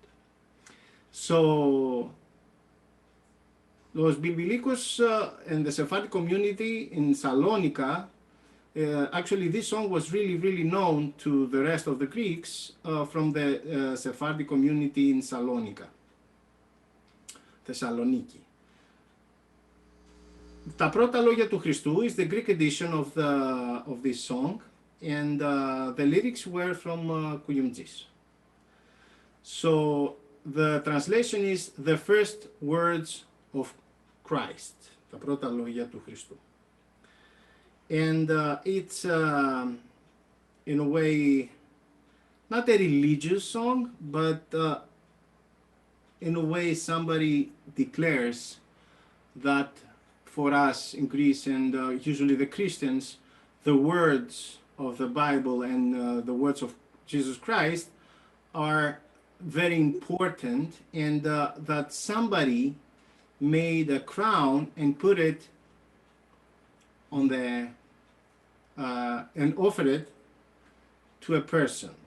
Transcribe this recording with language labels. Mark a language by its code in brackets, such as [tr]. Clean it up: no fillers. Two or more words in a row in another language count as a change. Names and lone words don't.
[en] So, Los Bilbilicos and the Sephardic community in Salonika, actually this song was really known to the rest of the Greeks from the Sephardic community in Salonika, Thessaloniki. [el] Τα πρώτα λόγια του Χριστού [en] is the Greek edition of this song, and the lyrics were from Kouyoumdjis. So the translation is the first words of Christ, [el] τα πρώτα λόγια του Χριστού. [en] And it's in a way not a religious song, but in a way somebody declares that for us in Greece and usually the Christians, the words of the Bible and the words of Jesus Christ are very important, and that somebody made a crown and put it on the and offered it to a person.